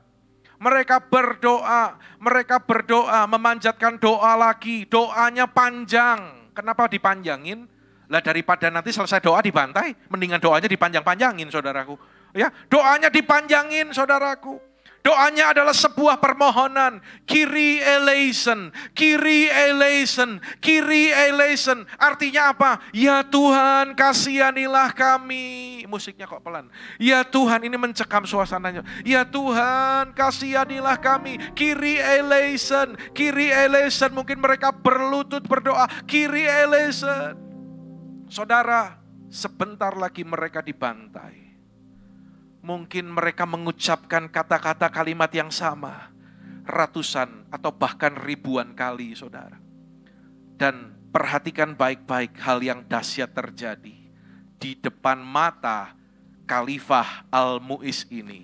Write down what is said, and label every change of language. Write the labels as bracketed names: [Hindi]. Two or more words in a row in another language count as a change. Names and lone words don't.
[Indonesian] Mereka berdoa, memanjatkan doa lagi, doanya panjang. Kenapa dipanjangin? Lah daripada nanti selesai doa dibantai, mendingan doanya dipanjang-panjangin, saudaraku. Ya, doanya dipanjangin, saudaraku. Doanya adalah sebuah permohonan. [Greek] Kyrie eleison, Kyrie eleison, Kyrie eleison. [Indonesian] Artinya apa? Ya Tuhan, kasihanilah kami. Musiknya kok pelan. Ya Tuhan, ini mencekam suasananya. Ya Tuhan, kasihanilah kami. [Greek] Kyrie eleison, Kyrie eleison. [Indonesian] Mungkin mereka berlutut berdoa. [Greek] Kyrie eleison. [Indonesian] Saudara, sebentar lagi mereka dibantai. Mungkin mereka mengucapkan kata-kata kalimat yang sama ratusan atau bahkan ribuan kali, saudara. Dan perhatikan baik-baik hal yang dahsyat terjadi di depan mata Khalifah Al-Mu'iz ini.